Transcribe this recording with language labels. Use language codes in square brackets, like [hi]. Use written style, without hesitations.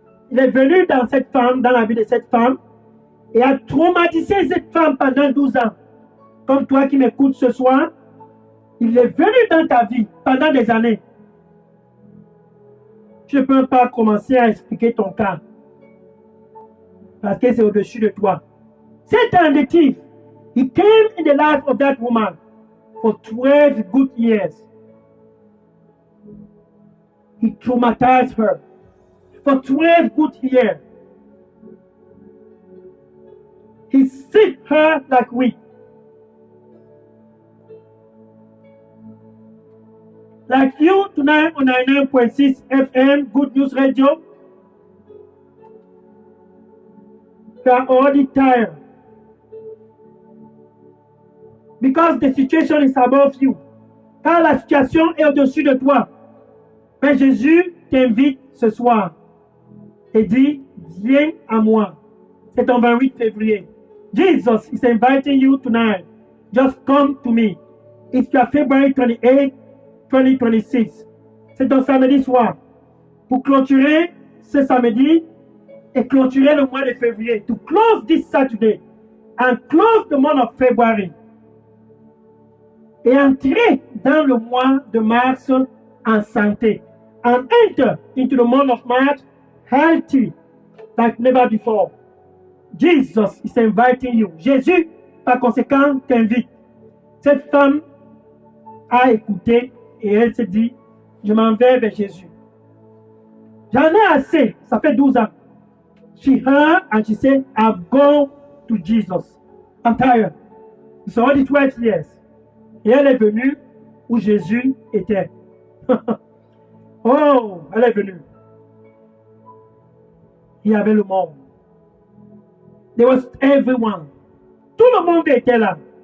[fr] Il est venu dans cette femme, dans la vie de cette femme, et a traumatisé cette femme pendant 12 ans. Comme toi qui m'écoutes ce soir, il est venu dans ta vie pendant des années. Je ne peux pas commencer à expliquer ton cas, parce que c'est au-dessus de toi. [en] Satan, the thief, he came in the life of that woman for 12 good years. He traumatized her for 12 good years. He sicked her like wheat. Like you tonight on 99.6 FM, Good News Radio, you are already tired. Because the situation is above you. [fr] Car la situation est au-dessus de toi. Mais Jésus t'invite ce soir et dit, viens à moi. C'est ton 28 février. [en] Jesus is inviting you tonight. Just come to me. It's your February 28, 2026. [fr] C'est ton samedi soir. Pour clôturer ce samedi et clôturer le mois de février. [en] To close this Saturday and close the month of February. [fr] Et entrer dans le mois de mars en santé. [en] And enter into the month of March healthy like never before. Jesus is inviting you. [fr] Jésus, par conséquent, t'invite. Cette femme a écouté et elle se dit, je m'en vais vers Jésus. J'en ai assez, ça fait 12 ans. [en] She heard and she said, I'll go to Jesus. I'm tired. It's already 12 years. [fr] Et elle est venue où Jésus était. Oh, elle est venue. Il y avait le monde. [en] There was everyone. [fr] Tout le monde était là.